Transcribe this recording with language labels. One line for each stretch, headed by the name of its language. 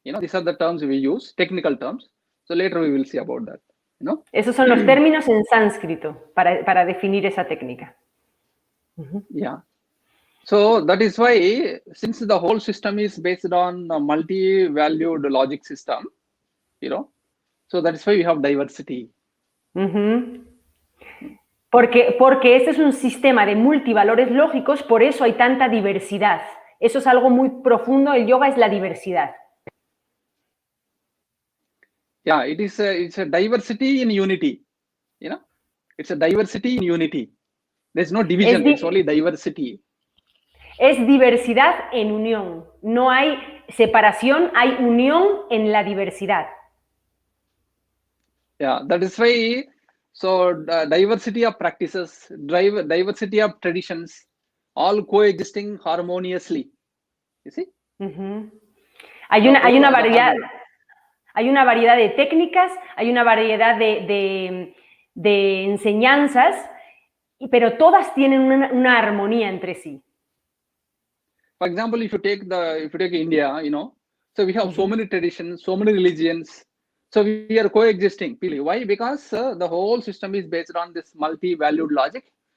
English: These are the terms we use, technical terms. So later we will see about that.
Spanish: Esos son los términos en sánscrito para definir esa técnica.
English: Yeah. So that is why, since the whole system is based on a multi-valued logic system, so that is why we have diversity.
Spanish: Porque este es un sistema de multivalores lógicos, por eso hay tanta diversidad. Eso es algo muy profundo. El yoga es la diversidad.
English: Yeah, it's a diversity in unity. It's a diversity in unity. There's no division. It's only diversity.
Spanish: Es diversidad en unión. No hay separación, hay unión en la diversidad.
English: Yeah, that is why. So diversity of practices, diversity of traditions, all coexisting harmoniously. You see?
Spanish: Hay una variedad. Hay una variedad de técnicas, hay una variedad de enseñanzas, pero todas tienen una armonía entre sí.
English: For example, if you take India, so we have so many traditions, so many religions. So we are coexisting. Why? Because the whole system is based on this multi-valued logic.